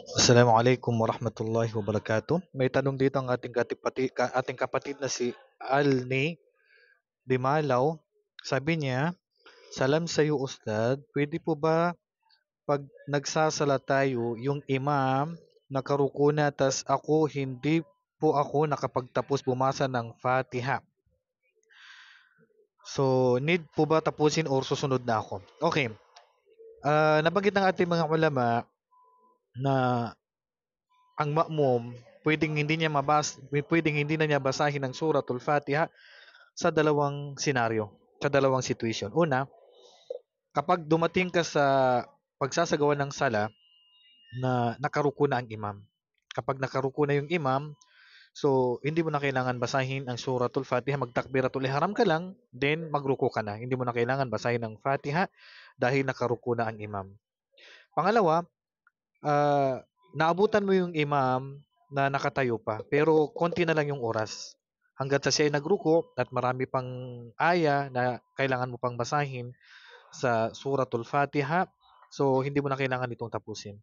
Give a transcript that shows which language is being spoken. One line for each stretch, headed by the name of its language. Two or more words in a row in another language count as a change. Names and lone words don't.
Arabic: السلام عليكم ورحمة الله وبركاته.
Filipino: May tanong dito ang ating kapatid na si Alni Dimalaw. Sabi niya, Salam sa iyo Ustad, pwede po ba pag nagsasala tayo yung imam nakaruko na tas ako hindi po ako nakapagtapos bumasa ng Fatiha. So, need po ba tapusin or susunod na ako? Okay. Nabanggit ng ating mga ulama na ang ma'mum pwedeng hindi na niya basahin ang suratul Fatiha sa dalawang senaryo, sa dalawang situation. Una, kapag dumating ka sa pagsasagawa ng sala na nakaruko na ang imam. Kapag nakaruko na yung imam, so hindi mo na kailangan basahin ang suratul Fatiha, magtakbiratul ihram ka lang, then magruko ka na. Hindi mo na kailangan basahin ang Fatiha dahil nakaruko na ang imam. Pangalawa, naabutan mo yung imam na nakatayo pa, pero konti na lang yung oras. Hanggat sa siya ay nagruko at marami pang aya na kailangan mo pang basahin sa suratul Fatiha, so hindi mo na kailangan itong tapusin.